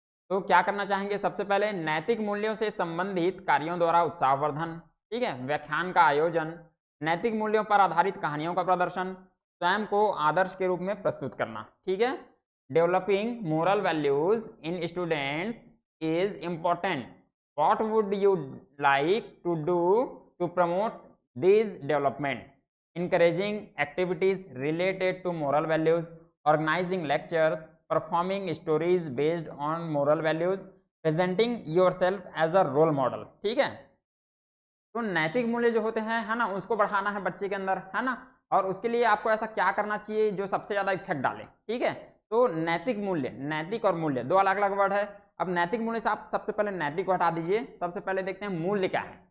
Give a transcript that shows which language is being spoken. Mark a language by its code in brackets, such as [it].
[hi] तो क्या करना चाहेंगे, सबसे पहले नैतिक मूल्यों से संबंधित कार्यों द्वारा उत्साहवर्धन, ठीक है, व्याख्यान का आयोजन, नैतिक मूल्यों पर आधारित कहानियों का प्रदर्शन, स्वयं को आदर्श के रूप में प्रस्तुत करना। ठीक है, [en] Developing moral values in students is important. What would you like to do to promote these development? Encouraging activities related to moral values, organizing lectures, performing stories based on moral values, presenting yourself as a role model। [hi] ठीक है, तो नैतिक मूल्य जो होते हैं, है ना, उसको बढ़ाना है बच्चे के अंदर, है ना, और उसके लिए आपको ऐसा क्या करना चाहिए जो सबसे ज्यादा इफेक्ट डाले। ठीक है, तो नैतिक मूल्य, नैतिक और मूल्य दो अलग अलग वर्ड है। अब नैतिक मूल्य से आप सबसे पहले नैतिक को हटा दीजिए, सबसे पहले देखते हैं मूल्य क्या है।